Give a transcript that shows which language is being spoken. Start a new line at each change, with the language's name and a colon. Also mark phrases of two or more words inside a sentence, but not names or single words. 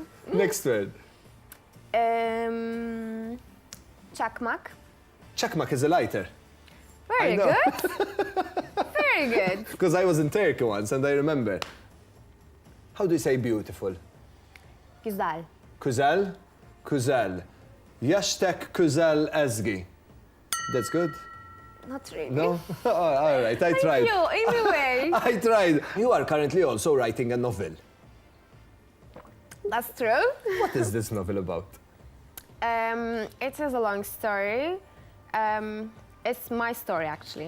English: Next word.
Turkish: Çakmak.
English: Chakmak is a lighter. Very I know. good. Very good. Because I was in Turkey once and I remember. How do you say beautiful?
Turkish: Güzel. Kuzel? Kuzel. Yashtek Kuzel Ezgi.
English: That's good? Not really. No? Oh, all right, I tried. Thank you, anyway. I tried. You are currently also writing a novel. That's true. What is this novel about? It is a long story. It's my story, actually.